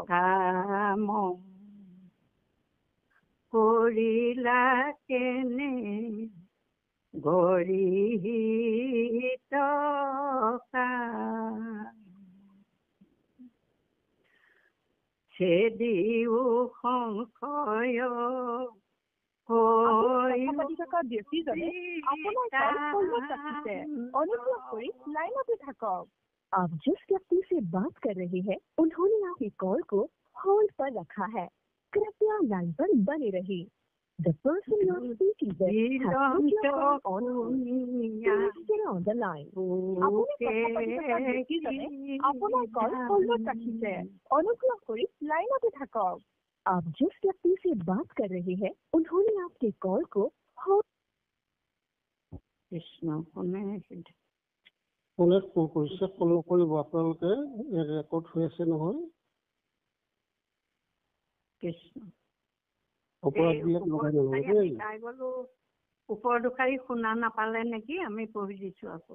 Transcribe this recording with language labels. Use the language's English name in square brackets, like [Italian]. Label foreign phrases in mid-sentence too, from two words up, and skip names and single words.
[Assamese] কাম কৰিলা কেনে গৰিহিত সেদিও সংশয় কথা পাতি থকা ব্যক্তিজনে আপোনাৰ কল ৰাখিছে অনুগ্ৰহ কৰি লাইনতে থাকক। [Hindi] आप जिस व्यक्ति से बात कर रहे हैं उन्होंने आपकी कॉल को होल्ड पर रखा है, कृपया लाइन पर बने रहिए। [English] The person you are speaking with has put your call on hold. Please stay on the line. [Assamese] আপোনাৰ [English] call hold [Assamese] ৰাখিছে অনুগ্ৰহ কৰি লাইনতে থাকক। [Hindi] आप जिस व्यक्ति से बात कर रहे हैं उन्होंने आपके कॉल को होल्ड। [Assamese] কৃষ্ণ কোনে কোনে ফোন কৰিছে ফোন নকৰিব, আপোনালোকে ৰেকৰ্ড হৈ আছে নহয়। কৃষ্ণ অপৰাধবিলাক লগাই নল'ব দেই। ওপৰ দুখাৰী শুনা নাপালে নেকি, আমি পঢ়ি দিছো আকৌ।